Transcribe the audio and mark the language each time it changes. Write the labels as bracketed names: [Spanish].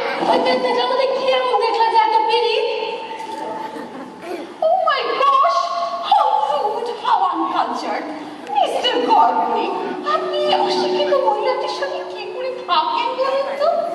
[Bangla] ওই পেটটার মধ্যে কি এমন দেখলা যে এত পিরিত? [English] Oh my gosh, how rude, how uncultured! Mr. [Bangla] Gorgori, আপনি অশিক্ষিত মহিলাদের সঙ্গে কি করে থাকেন বলুন তো?